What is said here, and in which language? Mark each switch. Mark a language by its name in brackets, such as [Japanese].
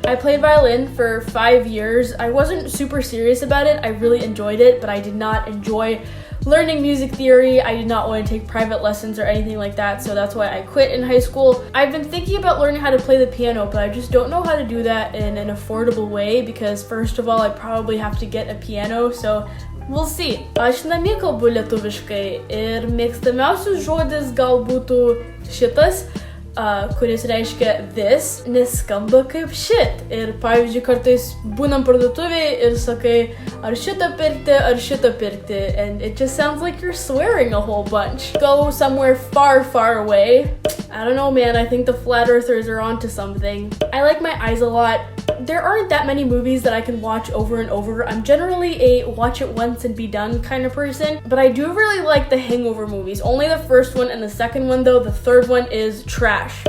[English] I played violin for 5 years. I wasn't super serious about it. I really enjoyed it, but I did not enjoy learning music theory. I did not want to take private lessons or anything like that, so that's why I quit in high school. I've been thinking about learning how to play the piano, but I just don't know how to do that in an affordable way because first of all, I probably have to get a piano, so we'll see. [Lithuanian] Aš namie kalbu lietuviškai ir mėgstamiausias žodis gal būtų šitas, kuris reiškia this, nes skamba kaip shit. Ir pavyzdžiui, kartais būnam parduotuvėje ir sakai, ar šitą pirkti, [English] and it just sounds like you're swearing a whole bunch. Go somewhere far, far away. I don't know, man, I think the flat earthers are onto something. I like my eyes a lot. There aren't that many movies that I can watch over and over. I'm generally a watch it once and be done kind of person, but I do really like the Hangover movies. Only the first one and the second one though. The third one is trash.